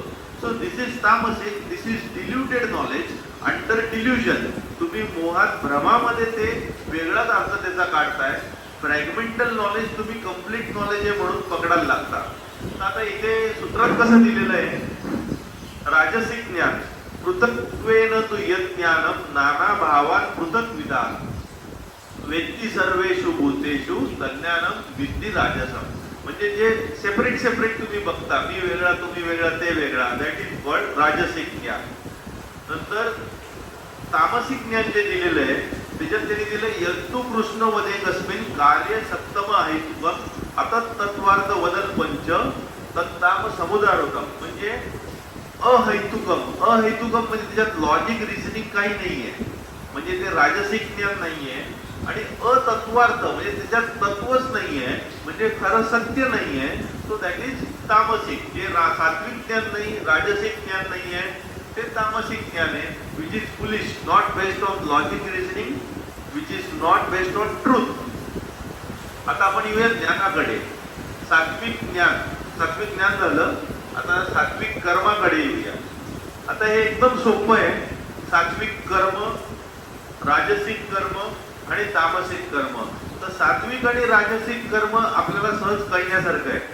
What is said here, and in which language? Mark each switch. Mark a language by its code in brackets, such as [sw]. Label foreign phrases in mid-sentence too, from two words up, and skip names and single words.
[en] so this is तामसिक, this is diluted knowledge under delusion. [mr] तुम्ही मोहात, भ्रमामध्ये ते वेगळाच अर्थ त्याचा काढताय. [en] fragmental knowledge [mr] तुम्ही [en] complete knowledge [mr] आहे म्हणून पकडायला लागता. आता इथे सूत्रात कसं दिलेलं आहे? [sa] राजसिक ज्ञान पृथक्त्वेन तु यज्ञानम नाना भावान पृथक विधान वेत्ती सर्वेषु भूतेषु तज्ञानम विद्धी राजसम. [mr] म्हणजे जे [en] separate separate [mr] तुम्ही बघता, मी वेगळा तुम्ही वेगळा ते वेगळा, [en] that is called [mr] राजसिक ज्ञान. नंतर तामसिक ज्ञान जे दिलेलं आहे त्याच्यात त्यांनी दिलं [sa] यत्तु कृष्ण वदे कस्मिन कार्य सप्तम अहेतुकम आता तत्वार्थ वदन पंच तत्ताम समुदारोकम. [mr] म्हणजे अहैतुकम. अहैतुकम म्हणजे त्याच्यात [en] logic, reasoning [mr] काही नाहीये, म्हणजे ते राजसिक ज्ञान नाहीये. आणि अतत्वार्थ म्हणजे त्याच्यात तत्वच नाहीये, म्हणजे खरं सत्य नाहीये. [en] so that is तामसिक. [mr] जे सात्विक ज्ञान नाही, राजसिक ज्ञान नाहीये, ते तामसिक ज्ञान आहे. [en] which is foolish, not based on logic, reasoning, which is not based on truth. [mr] आता आपण येऊया ज्ञानाकडे. सात्विक ज्ञान, सात्विक ज्ञान झालं. आता सात्विक कर्माकडे येऊया. आता हे एकदम सोपं आहे. सात्विक कर्म, राजसिक कर्म आणि तामसिक कर्म. तर सात्विक आणि राजसिक कर्म आपल्याला सहज कळण्यासारखं आहे.